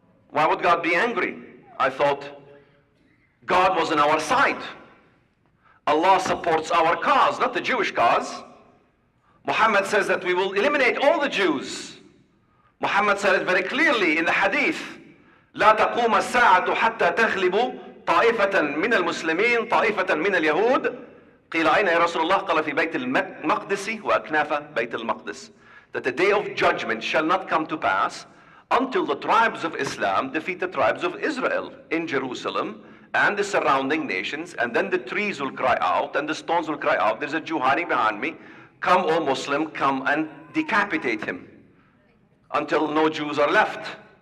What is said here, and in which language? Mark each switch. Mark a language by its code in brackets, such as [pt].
[en] Why would God be angry? I thought God was on our side. Allah supports our cause, not the Jewish cause. Muhammad says that we will eliminate all the Jews. Muhammad said it very clearly in the hadith. [ar] لا تقوم الساعة حتى تغلب طائفة من المسلمين طائفة من اليهود. قيل أين يا رسول الله؟ قال في بيت المقدس وأكناف بيت المقدس. [en] That the day of judgment shall not come to pass until the tribes of Islam defeat the tribes of Israel in Jerusalem and the surrounding nations, and then the trees will cry out and the stones will cry out, there's a Jew hiding behind me, come O Muslim, come and decapitate him, until no Jews are left.